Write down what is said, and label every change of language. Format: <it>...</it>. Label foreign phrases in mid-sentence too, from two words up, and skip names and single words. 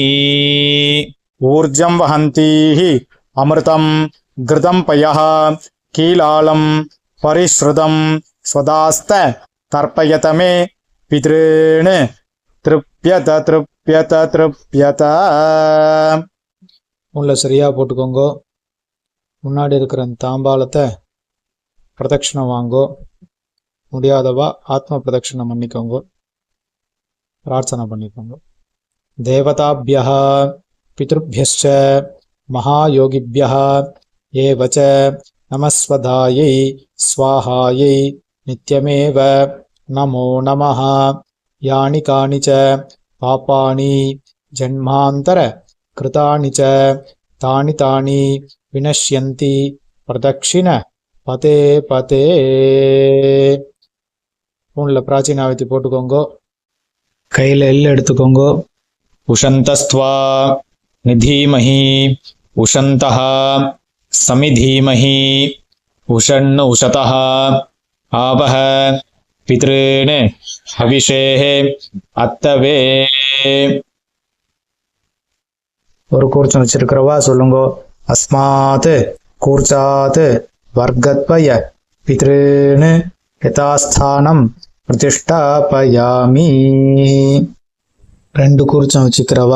<sa>ऊर्जं वहन्तीः अमृतं घृतं पयः कीलालं परिश्रुतं स्वदास्त तर्पयत मे पितॄन् तृप्यत तृप्यत तृप्यत.</sa> <ta>உள்ள சரியாக போட்டுக்கோங்க. முன்னாடி இருக்கிற அந்த தாம்பாலத்தை பிரதட்சணம் வாங்கோ. முடியாதவா ஆத்ம பிரதட்சணம் பண்ணிக்கோங்க. பிரார்த்தனை பண்ணிக்கோங்க.</ta> <sa>தேவதாபியः பித்ருभ्यश्च महायोगिभ्यः एव च नमस्वधायै स्वाहायै नित्यमेव नमो नमः. यानि कानि च पापानि जन्मान्तर कृतानि च तानि तानि विनश्यन्ति प्रदक्षिण पते पते.</sa> <ta>ஃபோனில் பிராச்சீனாவத்தி போட்டுக்கோங்க. கையில் எள்ளு எடுத்துக்கோங்க.</ta> <sa>उशन्तस्त्वा निधीमहि उशन्तः समिधीमहि उषण् उशतः आवह पितॄन् हविषेः अत्तवे.</sa> <ta>ஒரு கூர்ச்சம் வச்சிருக்கிறவா சொல்லுங்க.</ta> <sa>अस्मात् कूर्चात् वर्गद्वय पितॄन् यथास्थानं प्रतिष्ठापयामि.</sa> <ta>ரெண்டு கூர்ச்சம் வச்சுக்கிறவா.</ta>